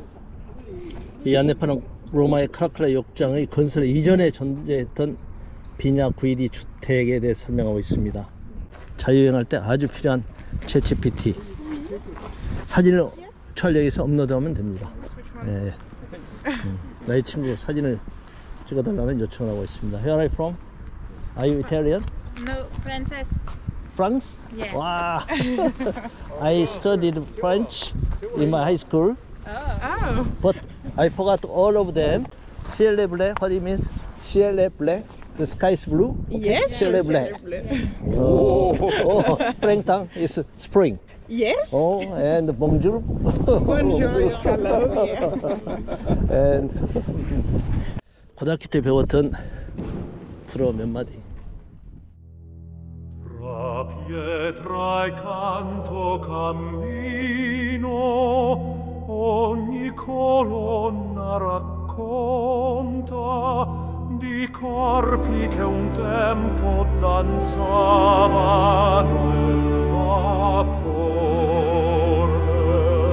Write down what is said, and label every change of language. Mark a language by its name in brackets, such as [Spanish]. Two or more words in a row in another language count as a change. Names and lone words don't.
[Korean] 이 안내판은 로마의 카라칼라 욕장의 건설 이전에 존재했던 비냐 구이디 주택에 대해 설명하고 있습니다. 자유여행할 때 아주 필요한 챗GPT. 사진을 촬영해서 업로드하면 됩니다. 네. 나의 친구 사진을 찍어달라는 요청을 하고 있습니다. [English] Where are you from? Are you Italian? No, Frances. France? Yeah. Wow. I studied French in my high school. Oh. But I forgot all of them. [French] Ciel est bleu, [English] what it means? [French] Ciel est bleu. [English] The sky is blue. Yes. [French] Ciel est bleu. [English] Oh, printemps is spring. Yes. Oh, and bonjour. Bonjour. Hello. Yeah. [Korean] And 고등학교 때 배웠던 프로 몇 마디. [Italian] Tra pietra e canto cammino, ogni colonna racconta di corpi che un tempo danzavano nel vapore.